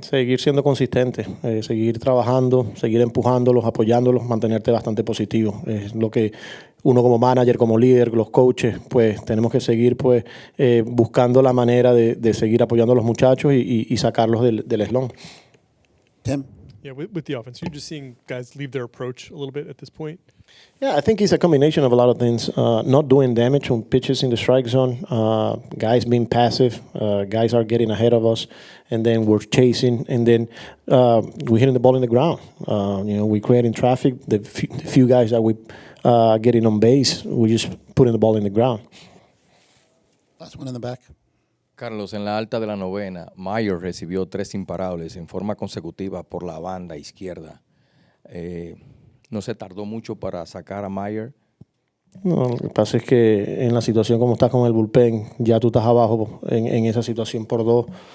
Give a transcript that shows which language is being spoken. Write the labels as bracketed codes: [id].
[es] Seguir siendo consistente, seguir trabajando, seguir empujándolos, apoyándolos, mantenerte bastante positivo. Es lo que uno como manager, como líder, los coaches, pues tenemos que seguir pues buscando la manera de seguir apoyando a los muchachos y sacarlos del slump. [en] Tim? Yeah, with the offense, you're just seeing guys leave their approach a little bit at this point. Yeah, I think it's a combination of a lot of things. Not doing damage on pitches in the strike zone, guys being passive, guys are getting ahead of us, and then we're chasing, and then we're hitting the ball in the ground. We're creating traffic. The few guys that we getting on base, we're just putting the ball in the ground. Last one in the back. [es] Carlos, en la alta de la novena, Mayer recibió 3 imparables en forma consecutiva por la banda izquierda. ¿No se tardó mucho para sacar a Mayer? No, lo que pasa es que en la situación como estás con el bullpen, ya tú estás abajo en esa situación por 2.